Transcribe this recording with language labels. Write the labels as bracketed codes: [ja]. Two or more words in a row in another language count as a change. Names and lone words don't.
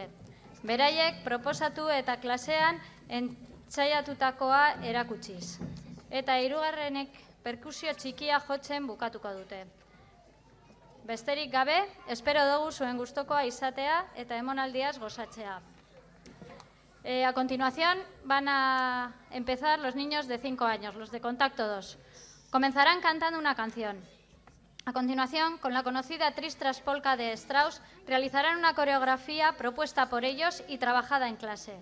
[eu] Beraiek proposatu eta klasean entzaiatutakoa erakutsiz. Eta hirugarrenek perkusio txikia jotzen bukatuko dute. Besterik gabe, espero dugu zuen gustokoa izatea eta emonaldiaz gozatzea. [es] A continuación van a empezar los niños de 5 años, los de Contacto 2. Comenzarán cantando una canción. A continuación, con la conocida Tristras Polka de Strauss, realizarán una coreografía propuesta por ellos y trabajada en clase.